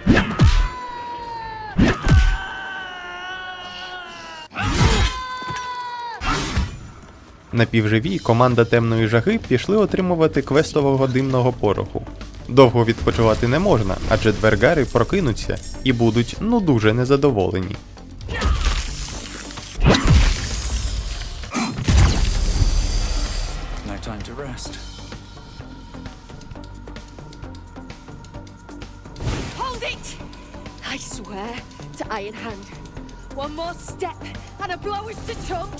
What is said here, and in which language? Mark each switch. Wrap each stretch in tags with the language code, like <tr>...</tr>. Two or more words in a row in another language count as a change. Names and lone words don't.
<uk>Напівживі команда темної жаги пішли отримувати квестового димного пороху. Довго відпочивати не можна, адже дверґари прокинуться і будуть дуже незадоволені.</uk> <en>Time to rest. Hold it! I swear to Iron Hand. One more step and a blow us to chunks.</en>